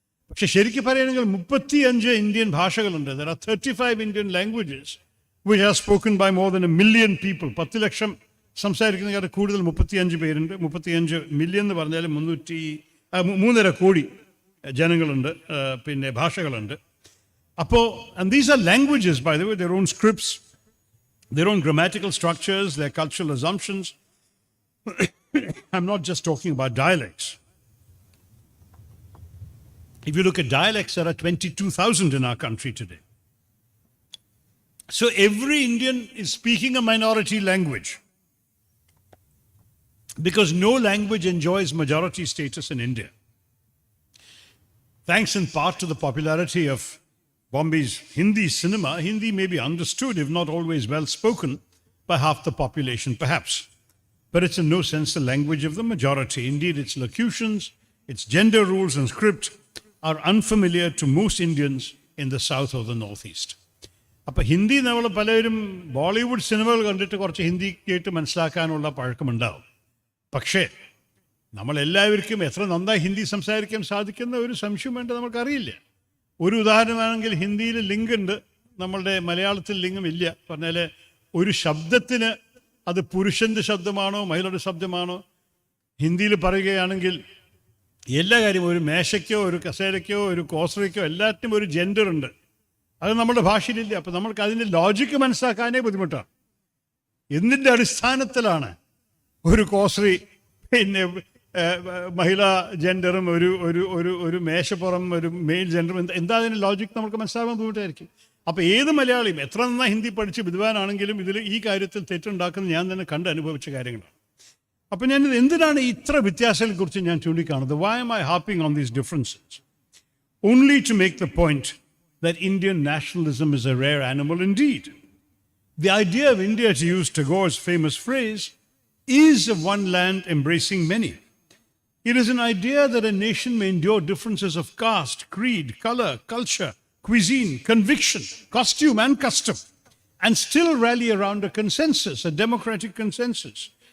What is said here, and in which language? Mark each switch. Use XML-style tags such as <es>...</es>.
<ml>പക്ഷെ ശരിക്കും പറയുകയാണെങ്കിൽ 35 ഇന്ത്യൻ ഭാഷകളുണ്ട്.</ml> <en>There are 35 Indian languages which are spoken by more than 1 million people.</en> <ml>10 ലക്ഷം സംസാരിക്കുന്നതിനേക്കാൾ കൂടുതൽ 35 പേരുണ്ട്. 35 മില്യൺ എന്ന് പറഞ്ഞാൽ 3.5 കോടി ജനങ്ങളുണ്ട്, പിന്നെ ഭാഷകളുണ്ട്.</ml> <en>അപ്പോൾ and these are languages, by the way, their own scripts, their own grammatical structures, their cultural assumptions. I'm not just talking about dialects. If you look at dialects, there are 22,000 in our country today. So every Indian is speaking a minority language. because no language enjoys majority status in India. Thanks in part to the popularity of Bombay's Hindi cinema, Hindi may be understood, if not always well spoken, by half the population perhaps. But it's in no sense the language of the majority. Indeed, its locutions, its gender rules and script are unfamiliar to most Indians in the south or the northeast.</en> <ml>അപ്പോൾ ഹിന്ദി നമ്മൾ പലരും ബോളിവുഡ് സിനിമകൾ കണ്ടിട്ട് കുറച്ച് ഹിന്ദി കേട്ട് മനസ്സിലാക്കാനുള്ള പഴക്കമുണ്ടാവും. പക്ഷേ നമ്മളെല്ലാവർക്കും എത്ര നന്നായി ഹിന്ദി സംസാരിക്കാൻ സാധിക്കുന്ന ഒരു സംശയം വേണ്ട നമുക്കറിയില്ല. ഒരു ഉദാഹരണമാണെങ്കിൽ ഹിന്ദിയിൽ ലിംഗുണ്ട്, നമ്മളുടെ മലയാളത്തിൽ ലിംഗമില്ല. പറഞ്ഞാൽ ഒരു ശബ്ദത്തിന് അത് പുരുഷൻ്റെ ശബ്ദമാണോ മഹിളയുടെ ശബ്ദമാണോ, ഹിന്ദിയിൽ പറയുകയാണെങ്കിൽ എല്ലാ കാര്യവും ഒരു മേശയ്ക്കോ ഒരു കസേരയ്ക്കോ ഒരു കോസറയ്ക്കോ എല്ലാറ്റിനും ഒരു ജെൻഡർ ഉണ്ട്. അത് നമ്മുടെ ഭാഷയിലില്ല. അപ്പോൾ നമ്മൾക്ക് അതിൻ്റെ ലോജിക്ക് മനസ്സിലാക്കാനേ ബുദ്ധിമുട്ടാണ്. എന്തിൻ്റെ അടിസ്ഥാനത്തിലാണ് ഒരു കോസറി പിന്നെ മഹിളാ ജെൻഡറും ഒരു ഒരു ഒരു ഒരു മേശപ്പുറം ഒരു മെയിൽ ജെൻഡറും എന്താ അതിൻ്റെ ലോജിക്ക് നമുക്ക് മനസ്സിലാക്കാൻ ബുദ്ധിമുട്ടായിരിക്കും. അപ്പോൾ ഏത് മലയാളിയും എത്ര നന്നായി ഹിന്ദി പഠിച്ച് വിദ്വാനാണെങ്കിലും ഇതിൽ ഈ കാര്യത്തിൽ തെറ്റുണ്ടാക്കുന്നത് ഞാൻ തന്നെ കണ്ട് അനുഭവിച്ച കാര്യങ്ങളാണ്. അപ്പോൾ ഞാനിത് എന്തിനാണ് ഇത്ര വ്യത്യാസങ്ങളെക്കുറിച്ച് ഞാൻ ചൂണ്ടിക്കാണുന്നത്?</ml> <en>Why am I harping on these differences? Only to make the point that Indian nationalism is a rare animal indeed. The idea of India, to use Tagore's famous phrase, is of one land embracing many. It is an idea that a nation may endure differences of caste, creed, color, culture, cuisine, conviction, costume and custom, and still rally around a consensus, a democratic consensus.</en>